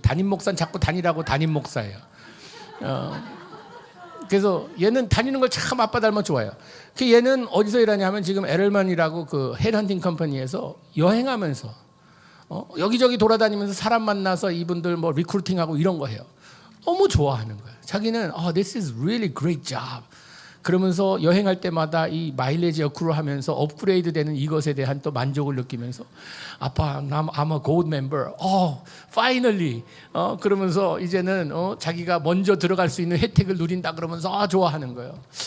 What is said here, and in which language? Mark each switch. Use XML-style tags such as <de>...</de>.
<ko>담임 목사는 자꾸 다니라고 담임 목사예요. 그래서 얘는 다니는 걸 참 아빠 닮아 좋아해요. 그 얘는 어디서 일하냐 하면 지금 에럴만이라고 그 헤드헌팅 컴퍼니에서 여행하면서 여기저기 돌아다니면서 사람 만나서 이분들 뭐 리크루팅하고 이런 거 해요. 너무 좋아하는 거예요. 자기는</ko> <en>this is really great job.</en> <ko>그러면서 여행할 때마다 이 마일리지 어크루 하면서 업그레이드 되는 이것에 대한 또 만족을 느끼면서 아빠,</ko> <en>I'm a gold member. finally.</en> <ko>그러면서 이제는 자기가 먼저 들어갈 수 있는 혜택을 누린다 그러면서 좋아하는 거예요.</ko>